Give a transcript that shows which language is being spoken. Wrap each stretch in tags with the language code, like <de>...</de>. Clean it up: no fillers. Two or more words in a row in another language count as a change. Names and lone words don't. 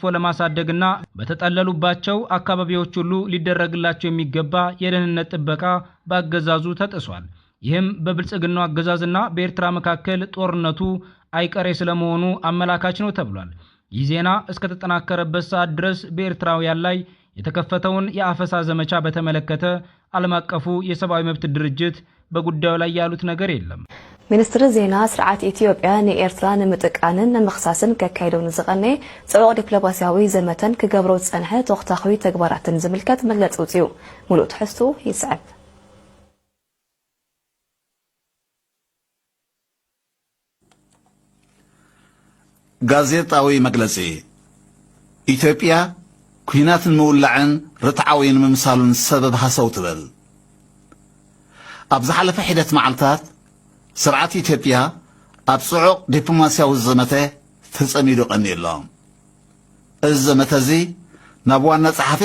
<am>ለማሳደግና በተጠለሉባቸው አካባቢዎች ሁሉ ሊደረግላቸው የሚገባ የደህንነት ጥበቃ በአገዛዙ ተጥሷል። ይህም በብልጽግናው አገዛዝና በኤርትራ መካከል ጦርነቱ አይቀሬ ስለመሆኑ አመላካች ነው ተብሏል። ይህ ዜና እስከተጠናከረበት ሰዓት ድረስ በኤርትራውያን ላይ የተከፈተውን የአፈሳ ዘመቻ በተመለከተ ዓለም አቀፉ የሰብአዊ መብት ድርጅት በጉዳዩ ላይ ያሉት ነገር የለም።</am> <ti>ሚኒስትር ዜና ስርዓት ኢትዮጵያ ንኤርትራ ንምጥቃንን ንምኽሳስን ከካይደውን ዝቐነ ጽዑቕ ዲፕሎማሲያዊ ዘመተን ክገብሮ ዝጸንሐ ተኸታታዊ ተግባራትን ዝምልከት መግለጺ ውፅኡ ሙሉእ ትሕዝቱ ይስዕብ። ጋዜጣዊ መግለጺ ኢትዮጵያ ኩናትን ምውላዕን ርትዓዊን ምምሳሉን ሰበብ ሃሰው ትበል። ኣብ ዝሓለፈ ሒደት መዓልታት ስርዓት ኢትዮጵያ ኣብ ጽዑቕ ዲፕሎማስያዊ ዘመተ ተጸሚዱ ቀኒዩ ኣሎ። እዚ ዘመተ እዚ ናብ ዋና ጸሓፊ</ti>